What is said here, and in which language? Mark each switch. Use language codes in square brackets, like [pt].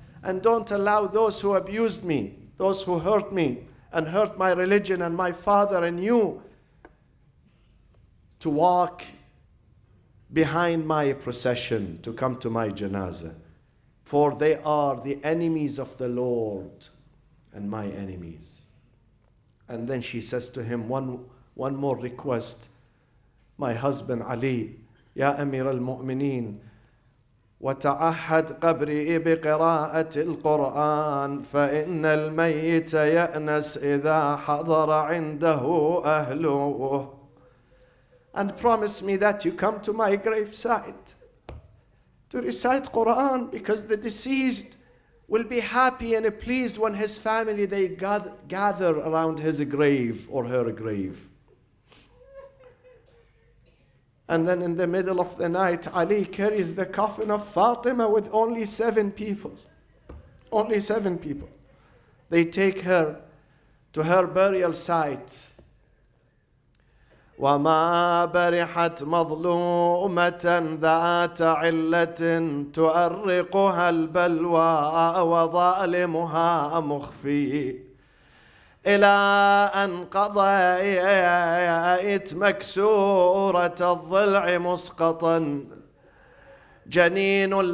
[en] And don't allow those who abused me, those who hurt me and hurt my religion and my father and you, to walk behind my procession, to come to my janazah. For they are the enemies of the Lord and my enemies. And then she says to him, one more request. My husband Ali, [ar] Ya Amir al-Mu'mineen, وتعهد قبري بقراءة القرآن فإن الميت يأنس إذا حضر عنده أهله. [en] And promise me that you come to my gravesite to recite Quran, because the deceased will be happy and pleased when his family, they gather around his grave or her grave. And then in the middle of the night, Ali carries the coffin of Fatima with only 7 people. Only 7 people. They take her to her burial site. [ar] وَمَا بَرِحَتْ مَظْلُومَةً ذَاتَ عِلَّةٍ تُؤَرِّقُهَا الْبَلْوَى وَظَالِمُهَا مُخْفِي إلى أن قضيت مكسورة الضلع مسقطا جنين